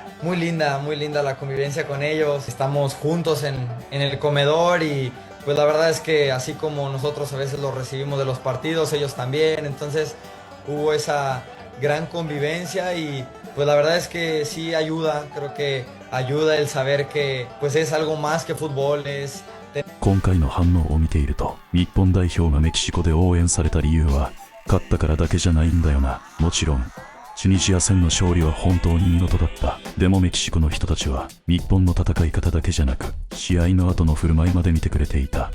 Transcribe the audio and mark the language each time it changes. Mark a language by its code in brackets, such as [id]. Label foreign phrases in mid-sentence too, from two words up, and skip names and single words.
[es] Muy linda la convivencia con ellos. Estamos juntos en el comedor y pues la verdad es que así como nosotros a veces los recibimos de los partidos, ellos también. Entonces hubo esa gran convivencia y pues la verdad es que sí ayuda, creo que ayuda el saber que pues es algo más que fútbol, es... [ja] 今回の反応を見ていると、日本代表がメキシコで応援された理由は、勝ったからだけじゃないんだよな。もちろん、チュニジア戦の勝利は本当に見事だった。でもメキシコの人たちは、日本の戦い方だけじゃなく、試合の後の振る舞いまで見てくれていた。